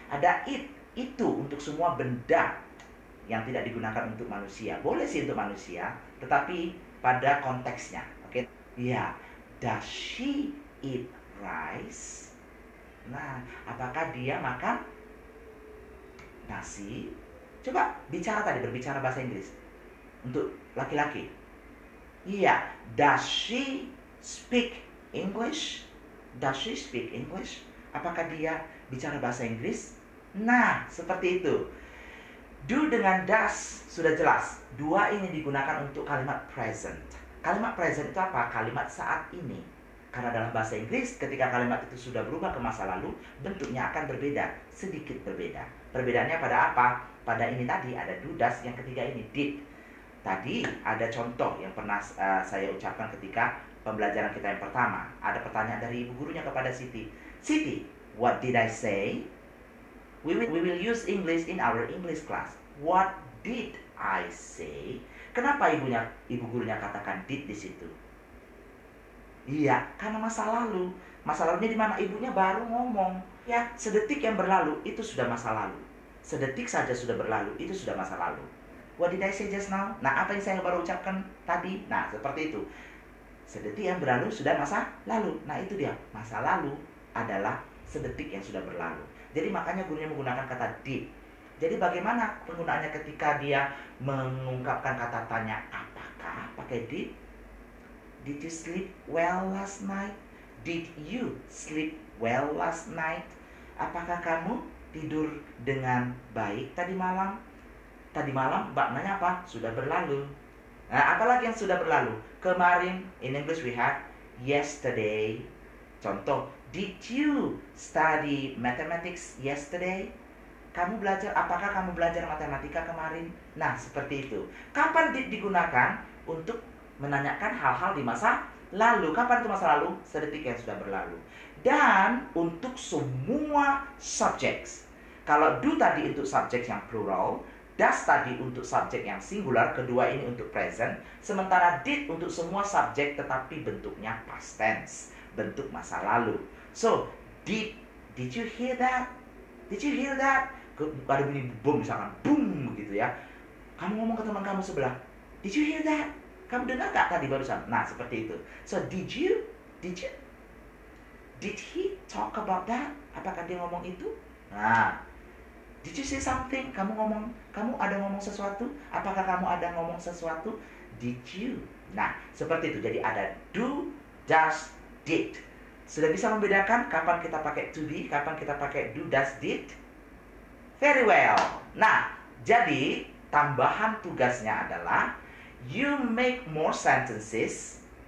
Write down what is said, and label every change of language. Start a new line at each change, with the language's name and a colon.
Indonesian: Ada it, itu untuk semua benda yang tidak digunakan untuk manusia. Boleh sih untuk manusia, tetapi pada konteksnya. Oke.
English: Ya, does she eat rice?
Indonesian: Nah, apakah dia makan nasi? Coba bicara tadi, berbicara bahasa Inggris. Untuk laki-laki.
English: Iya, does she speak English? Does she speak English?
Indonesian: Apakah dia bicara bahasa Inggris? Nah, seperti itu. Do dengan does sudah jelas. Dua ini digunakan untuk kalimat present. Kalimat present itu apa? Kalimat saat ini. Karena dalam bahasa Inggris, ketika kalimat itu sudah berubah ke masa lalu, bentuknya akan berbeda, sedikit berbeda. Perbedaannya pada apa? Pada ini tadi ada do, does, yang ketiga ini did. Tadi ada contoh yang pernah saya ucapkan ketika pembelajaran kita yang pertama. Ada pertanyaan dari ibu gurunya kepada Siti.
English: Siti, what did I say? We will use English in our English class. What did I say?
Indonesian: Kenapa ibu gurunya katakan did di situ? Iya, karena masa lalu. Masa lalunya di mana? Ibunya baru ngomong. Ya, sedetik yang berlalu itu sudah masa lalu. Sedetik saja sudah berlalu, itu sudah masa lalu.
English: What did I say just now?
Indonesian: Nah, apa yang saya baru ucapkan tadi? Nah, seperti itu. Sedetik yang berlalu sudah masa lalu. Nah, itu dia. Masa lalu adalah sedetik yang sudah berlalu. Jadi makanya gurunya menggunakan kata did. Jadi bagaimana penggunaannya ketika dia mengungkapkan kata tanya apakah pakai did?
English: Did you sleep well last night? Did you sleep well last night?
Indonesian: Apakah kamu tidur dengan baik tadi malam? Tadi malam maknanya apa? Sudah berlalu. Nah, apalagi yang sudah berlalu? Kemarin,
English: in English we have yesterday.
Indonesian: Contoh,
English: did you study mathematics yesterday?
Indonesian: Apakah kamu belajar matematika kemarin? Nah, seperti itu. Kapan did digunakan? Untuk menanyakan hal-hal di masa lalu. Kapan itu masa lalu? Sedetik yang sudah berlalu. Dan untuk semua subjects. Kalau do tadi untuk subjek yang plural, does tadi untuk subjek yang singular, kedua ini untuk present, sementara did untuk semua subjek tetapi bentuknya past tense, bentuk masa lalu.
English: So, did you hear that? Did you hear that?
Indonesian: Ada bunyi boom misalkan, boom begitu ya. Kamu ngomong ke teman kamu sebelah,
English: did you hear that?
Indonesian: Kamu dengar gak tadi barusan? Nah, seperti itu.
English: So, did he talk about that?
Indonesian: Apakah dia ngomong itu?
English: Nah, did you say something?
Indonesian: Kamu ada ngomong sesuatu? Apakah kamu ada ngomong sesuatu?
English: Did you?
Indonesian: Nah, seperti itu. Jadi ada do, does, did. Sudah bisa membedakan kapan kita pakai to be, kapan kita pakai do, does, did?
English: Very well.
Indonesian: Nah, jadi tambahan tugasnya adalah
English: you make more sentences.